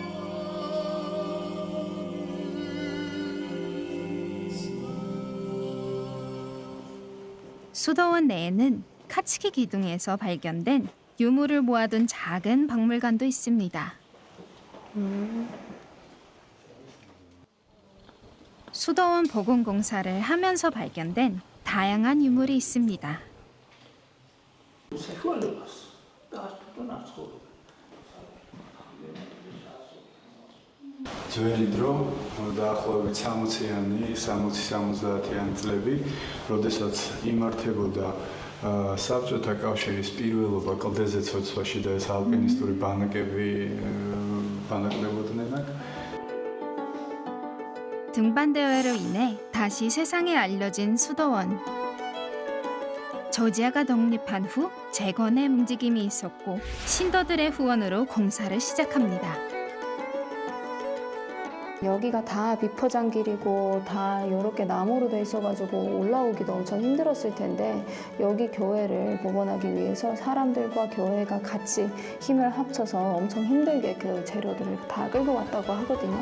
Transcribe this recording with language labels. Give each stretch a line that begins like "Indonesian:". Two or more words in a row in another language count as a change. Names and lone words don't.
Korean: 수도원 내에는 카츠키 기둥에서 발견된 유물을 모아둔 작은 박물관도 있습니다. 수도원 복원공사를 하면서 발견된 다양한 유물이 있습니다.
Georgian: ძველი დრო დაახლოებით 60-იანი, 60-70-იანი წლები, როდესაც იმართებოდა საბჭოთა კავშირის პირველობა კლდეზე ცოცვაში და ეს ალპინისტური ბანაკები ბანაკდებოდნენ აქ.
Korean: 등반대회로 인해 다시 세상에 알려진 수도원. 조지아가 독립한 후 재건의 움직임이 있었고 신도들의 후원으로 공사를 시작합니다. 여기가 다 비포장길이고 다 이렇게 나무로 돼 있어가지고 올라오기도 엄청 힘들었을 텐데 여기 교회를 복원하기 위해서 사람들과 교회가 같이 힘을 합쳐서 엄청 힘들게 그 재료들을 다 끌고 왔다고 하거든요.